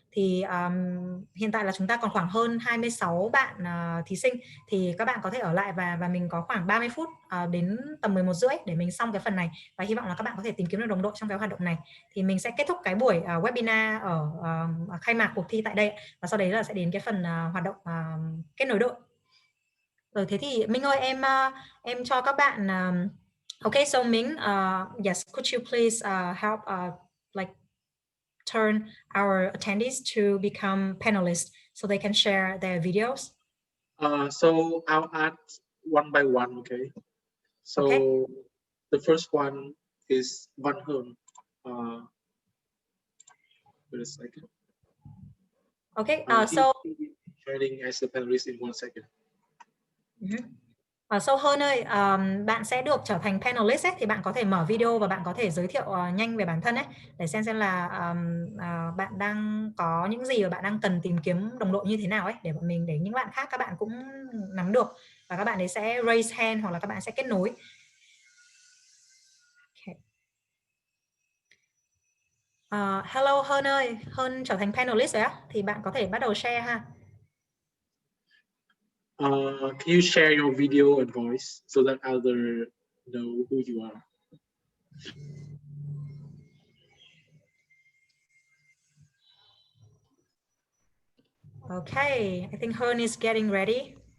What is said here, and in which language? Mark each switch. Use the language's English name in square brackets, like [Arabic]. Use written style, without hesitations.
[Vietnamese] Thì hiện tại là chúng ta còn khoảng hơn 26 bạn thí sinh, thì các bạn có thể ở lại, và mình có khoảng 30 phút đến tầm 11 rưỡi để mình xong cái phần này, và hy vọng là các bạn có thể tìm kiếm được đồng đội trong cái hoạt động này. Thì mình sẽ kết thúc cái buổi webinar ở khai mạc cuộc thi tại đây, và sau đấy là sẽ đến cái phần hoạt động kết nối đội. Rồi, thế thì Minh ơi, em cho các bạn [English] okay, so Minh, yes, could you please help like turn our attendees to become panelists so they can share their videos? So I'll add one by one, okay? So Okay. the first one is Van Hoon. Wait a second. Okay, so joining as a panelist in 1 second. [Vietnamese] Sâu hơn ơi, bạn sẽ được trở thành panelist ấy, thì bạn có thể mở video và bạn có thể giới thiệu nhanh về bản thân ấy, để xem là bạn đang có những gì và bạn đang cần tìm kiếm đồng đội như thế nào ấy, để bọn mình, để những bạn khác các bạn cũng nắm được, và các bạn ấy sẽ raise hand hoặc là các bạn sẽ kết nối. [English] Okay. [Vietnamese] Hello Hơn ơi, Hơn trở thành panelist rồi á, thì bạn có thể bắt đầu share ha. [English] Can you share your video and voice so that others know who you are? Okay, I think Hơn is getting ready.